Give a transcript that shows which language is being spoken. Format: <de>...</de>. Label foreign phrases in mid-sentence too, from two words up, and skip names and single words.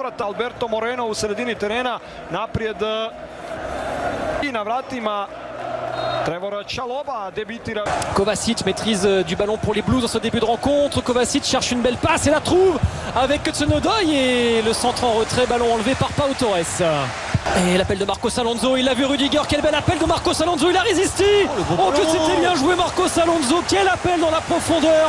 <hr>Alberto Moreno u sredini terena, naprijed i na vratima Trevor Chalobah débutira.</hr> <fr>Kovacic maîtrise du ballon pour les Blues dans ce début de rencontre. Kovacic cherche une belle passe et la trouve avec Hudson-Odoi et le centre en retrait, ballon enlevé par Pau Torres. Et l'appel de Marcos Alonso, il a vu Rudiger, quel bel appel de Marcos Alonso, il a résisté. Oh que c'était bien joué Marcos Alonso, quel appel dans la profondeur.</fr>